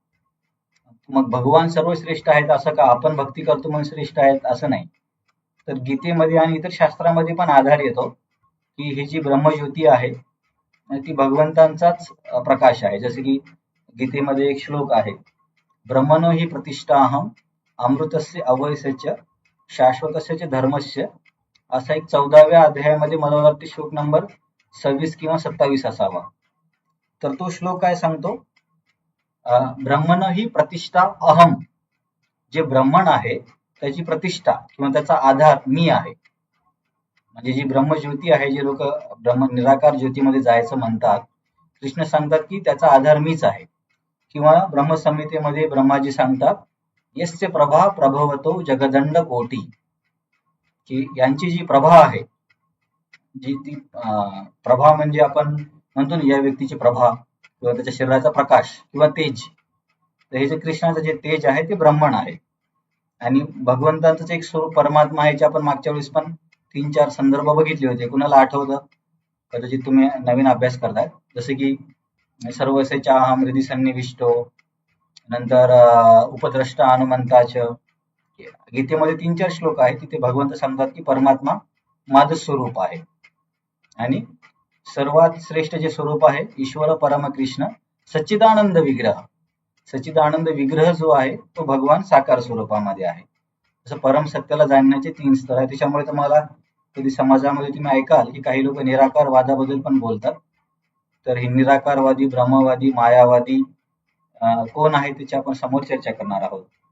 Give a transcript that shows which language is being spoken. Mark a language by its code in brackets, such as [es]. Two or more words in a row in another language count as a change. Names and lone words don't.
[mr] मग भगवान सर्वश्रेष्ठ आहेत असं का, आपण भक्ती करतो म्हणून श्रेष्ठ आहेत असं नाही. तर गीतेमध्ये आणि इतर शास्त्रामध्ये पण आधार येतो की ही जी ब्रह्मज्योती आहे ती भगवंतांचाच प्रकाश आहे. जसे की गीतेमध्ये एक श्लोक आहे, [sa] ब्रह्मणो हि प्रतिष्ठाहम अमृतस्य अवयस्य शाश्वतस्य च धर्मस्य. [mr] असा एक 14व्या अध्यायामध्ये मला वाटते श्लोक नंबर 26 किंवा 27 असावा. तर तो श्लोक काय सांगतो, [sa] ब्रह्मण ही प्रतिष्ठा अहम. [mr] जे ब्रह्मण आहे त्याची प्रतिष्ठा किंवा त्याचा आधार मी आहे. म्हणजे जी ब्रह्मज्योती आहे, जे लोक ब्रह्म निराकार ज्योतीमध्ये जायचं म्हणतात, कृष्ण सांगतात की त्याचा आधार मीच आहे. किंवा ब्रह्मसंहितेमध्ये ब्रह्माजी सांगतात, [sa] यस्य प्रभा प्रभवतो जगदंड कोटी, [mr] की यांची जी प्रभा आहे, जी ती प्रभा म्हणजे आपण म्हणतो ना या व्यक्तीची प्रभा किंवा त्याच्या शरीराचा प्रकाश किंवा तेज. तर हे जे कृष्णाचं जे तेज आहे ते ब्रह्मण आहे. आणि भगवंतांचं एक स्वरूप परमात्मा आहे, जे आपण मागच्या वेळेस पण 3-4 संदर्भ बघितले होते. कुणाला आठवतं? कदाचित तुम्ही नवीन अभ्यास करताय. जसे की [sa] सर्वसेचा अहम हृदि सन्निविष्टो, [mr] नंतर उपद्रष्टा हनुमंताच. गीतेमध्ये 3-4 श्लोक आहेत तिथे भगवंत सांगतात की परमात्मा माझं स्वरूप आहे. आणि सर्वात श्रेष्ठ जे स्वरूप आहे [sa] ईश्वर परम कृष्ण सच्चिदानंद विग्रह. [mr] सच्चिदानंद विग्रह जो आहे तो भगवान साकार स्वरूपामध्ये आहे. जसं परम सत्याला जाणण्याचे 3 स्तर आहे. त्याच्यामुळे तुम्हाला कधी समाजामध्ये तुम्ही ऐकाल की काही लोक निराकारवादाबद्दल पण बोलतात. तर हे निराकारवादी, ब्रह्मवादी, मायावादी कोण आहे त्याची आपण समोर चर्चा करणार आहोत.